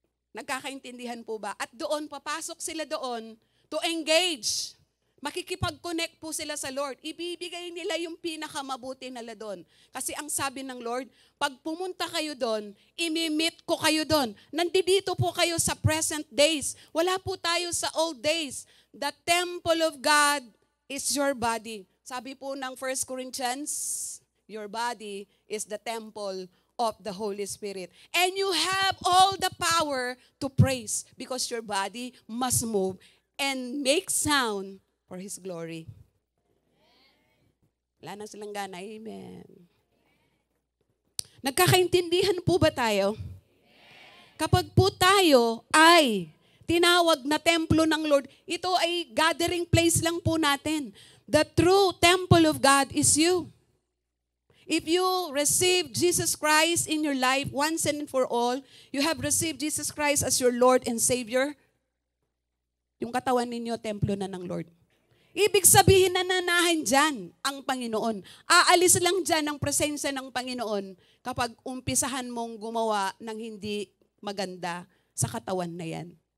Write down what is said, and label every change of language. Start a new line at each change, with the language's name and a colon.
Filipino: Nagkakaintindihan po ba? At doon, papasok sila doon
English: to engage.
Filipino: Makikipag-connect po sila sa Lord. Ibibigay nila yung pinakamabuti nila doon. Kasi ang sabi ng Lord, pag pumunta kayo doon, imimit ko kayo doon. Nandito po kayo sa present days. Wala po tayo sa old days.
English: The temple of God is your body.
Filipino: Sabi po ng
English: 1 Corinthians, your body is the temple of the Holy Spirit. And you have all the power to praise because your body must move and make sound for His glory.
Filipino: Wala na silang gana. Amen. Nagkakaintindihan po ba tayo? Kapag po tayo ay tinawag na templo ng Lord, ito ay gathering place lang po natin.
English: The true temple of God is you. If you receive Jesus Christ in your life once and for all, you have received Jesus Christ as your Lord and Savior,
Filipino: yung katawan ninyo, templo na ng Lord. Ibig sabihin na nanahan dyan ang Panginoon. Aalis lang dyan ang presensya ng Panginoon kapag umpisahan mong gumawa ng hindi maganda sa katawan na yan.